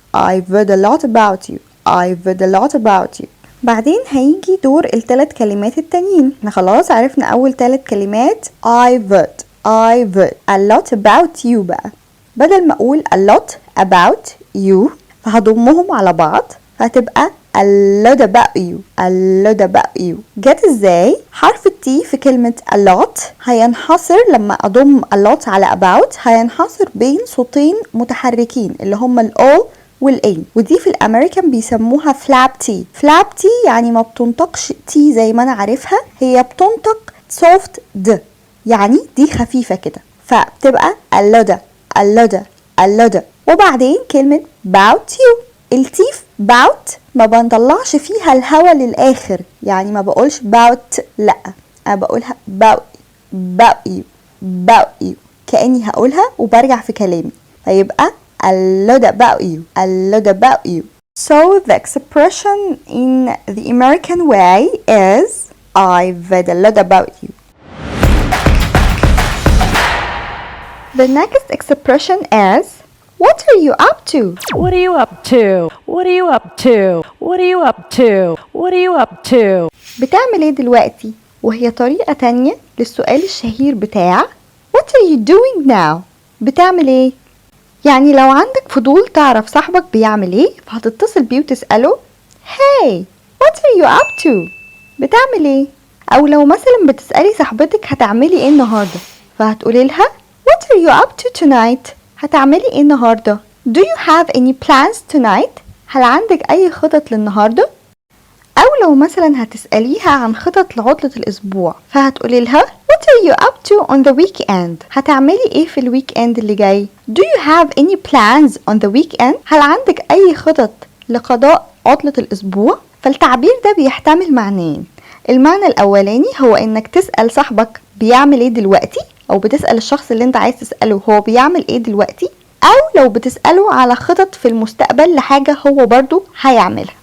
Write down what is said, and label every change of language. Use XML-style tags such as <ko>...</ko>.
<en>I've heard a lot about you. I've heard a lot about you.</en> <ar>بعدين هيجي دور الثلاث كلمات التانيين. احنا خلاص عرفنا اول 3 كلمات</ar> <en>I've heard a lot about you.</en> <ar>بقى بدل ما اقول</ar> <en>a lot about you</en> <ar>فهضمهم على بعض فهتبقى a lot about you. جت ازاي؟ حرف التي في كلمة a lot هينحصر لما اضم a lot على about، هينحصر بين صوتين متحركين اللي هما ال O والان، ودي في الامريكان بيسموها فلاب تي. فلاب تي يعني ما بتنطقش تي زي ما انا عارفها، هي بتنطق سوفت د، يعني دي خفيفة كده، فبتبقى اللودة. وبعدين كلمة</ar> <en>about you،</en> <ar>التيف about ما بنطلعش فيها الهوا للآخر، يعني ما بقولش about، لا انا بقولها about you كأني هقولها وبرجع في كلامي، فيبقى a lot about you.</ar> <en>So the expression in the American way is I've read a lot about you. The next expression is what are you up to? What are you up to? What are you up to? What are you up to? What are you up to?</en> <ar>بتعمل ايه دلوقتي؟ وهي طريقة تانية للسؤال الشهير بتاع</ar> <en>What are you doing now?</en> <ar>بتعمل ايه؟ يعني لو عندك فضول تعرف صاحبك بيعمل ايه فهتتصل بيه وتسأله</ar> <en>Hey, what are you up to?</en> <ar>بتعمل ايه؟ او لو مثلا بتسألي صاحبتك هتعملي ايه النهاردة فهتقولي لها</ar> <en>What are you up to tonight?</en> <ar>هتعملي ايه النهاردة؟</ar> <en>Do you have any plans tonight?</en> <ar>هل عندك اي خطط للنهاردة؟ او لو مثلا هتسأليها عن خطط لعطلة الاسبوع فهتقولي لها</ar> <en>What are you up to on the weekend?</en> <ar>هتعملي ايه في الويك اند اللي جاي؟</ar> <en>Do you have any plans on the weekend?</en> <ar>هل عندك اي خطط لقضاء عطلة الاسبوع؟ فالتعبير ده بيحتمل معنيين. المعنى الاولاني هو انك تسأل صاحبك بيعمل ايه دلوقتي، او بتسأل الشخص اللي انت عايز تسأله هو بيعمل ايه دلوقتي، او لو بتسأله على خطط في المستقبل لحاجة هو برضو هيعملها.</ar>